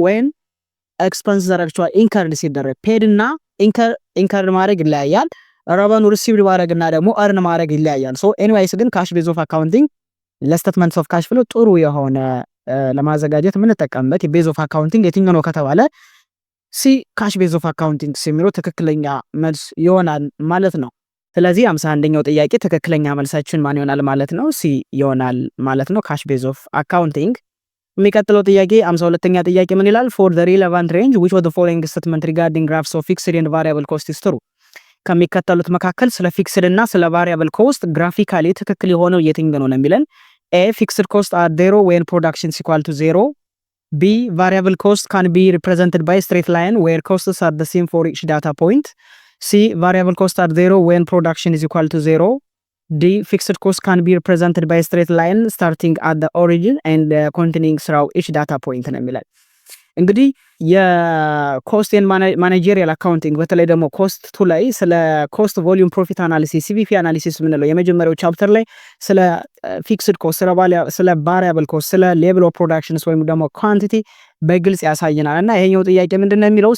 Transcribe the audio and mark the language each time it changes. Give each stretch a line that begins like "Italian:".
Amharic: ወይን ኤክስፐንስ ዘራክቹዋል ኢንከርድ ሲደረግ። ፔድ እና ኢንከርድ ማድረግ ይለያያል። ረቨኑ ሪሲቭድ ማድረግና ደግሞ አርን ማድረግ ይለያያል። ኤኒዌይስ ግን ካሽ ቤዝ ኦፍ አካውንቲንግ ለስቴትመንትስ ኦፍ ካሽ ፍሎ ጥሩ የሆነ ለማዘጋጀት የምንጠቀምበት የቤዝ ኦፍ አካውንቲንግ የትኛው ነው ከተባለ ሲ ካሽ ቤዝ ኦፍ አካውንቲንግ የሚለው ትክክለኛ መልስ ይሆናል ማለት ነው። ስለዚህ 51ኛው ጥያቄ ትክክለኛ መልሳችን ማን ይሆናል ማለት ነው? ሲ ይሆናል ማለት ነው፣ ካሽ ቤዝ ኦፍ አካውንቲንግ። የሚቀጥለው ጥያቄ 52ኛ ጥያቄ ምን ይላል?
English: for the relevant range which of the following statement regarding graphs of fixed and variable cost is true?
Amharic: ከሚከተሉት መካከል ስለ ፊክስድ እና ስለ variable cost ግራፊካሊ ትክክል የሆነው የትኛው ነው የሚለን?
English: A fixed cost are zero when production is equal to zero. B variable cost can be represented by straight line where costs are the same for each data point. C variable costs are zero when production is equal to zero. D fixed cost can be represented by a straight line starting at the origin and continuing through each data point
Amharic: ነው የሚላል። እንግዲህ የኮስት ኤንድ ማኔጀሪያል አካውንቲንግ በተለይ ደግሞ ኮስት ቱ ላይ ስለ ኮስት ቮሊዩም ፕሮፊት አናሊሲስ ሲቪፒ አናሊሲስ የምንለው የመጀመሪያው ቻፕተር ላይ ስለ ፊክስድ ኮስት፣ ስለ ቫሪያብል ኮስት፣ ስለ ሌቭል ኦፍ ፕሮዳክሽንስ ወይም ደግሞ ኳንቲቲ በግልጽ ያሳየናል። እና ይሄኛው ጥያቄ ምንድነው የሚለው?